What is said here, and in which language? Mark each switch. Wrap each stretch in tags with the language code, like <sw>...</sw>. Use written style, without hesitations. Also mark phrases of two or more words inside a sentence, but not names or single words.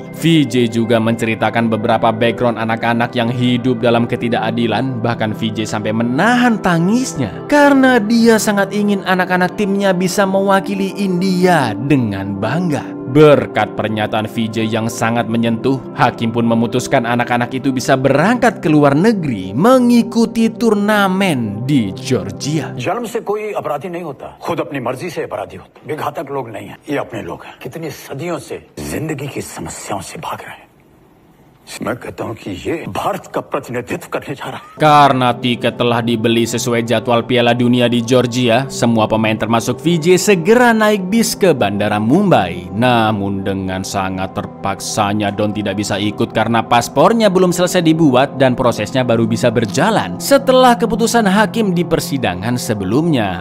<id>VJ juga menceritakan beberapa background anak-anak yang hidup dalam ketidakadilan, bahkan VJ sampai menahan tangisnya karena dia sangat ingin anak-anak timnya bisa mewakili India dengan bangga. Berkat pernyataan VJ yang sangat menyentuh, hakim pun memutuskan anak-anak itu bisa berangkat ke luar negeri mengikuti turnamen di Georgia.</id> <hi>जन्म से कोई अपराधी नहीं होता, खुद अपनी मर्जी से अपराधी होता। वे घातक लोग नहीं हैं, ये अपने लोग हैं। कितनी सदियों से जिंदगी की समस्याओं से भाग रहे हैं। मैं कहता हूँ कि ये भारत का प्रतिनिधित्व करने जा रहा है।</hi> <id>Karena tiket telah dibeli sesuai jadwal Piala Dunia di Georgia, semua pemain termasuk VJ segera naik bis ke Bandara Mumbai. Namun dengan sangat terpaksanya Don tidak bisa ikut karena paspornya belum selesai dibuat dan prosesnya baru bisa berjalan setelah keputusan hakim di persidangan sebelumnya.</id>